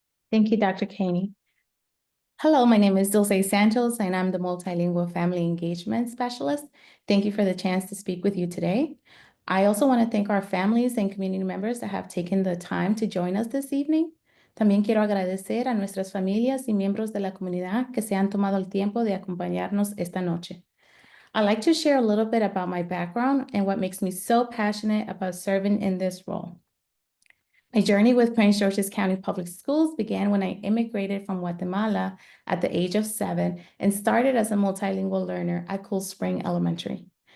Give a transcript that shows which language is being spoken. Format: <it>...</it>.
<en>Thank you, Dr. Caney. Hello, my name is Dulce Santos, and I'm the Multilingual Family Engagement Specialist. Thank you for the chance to speak with you today. I also want to thank our families and community members that have taken the time to join us this evening.</en> <es>También quiero agradecer a nuestras familias y miembros de la comunidad que se han tomado el tiempo de acompañarnos esta noche.</es> <en>I'd like to share a little bit about my background and what makes me so passionate about serving in this role. My journey with Prince George's County Public Schools began when I immigrated from Guatemala at the age of 7 and started as a multilingual learner at Cool Spring Elementary.</en>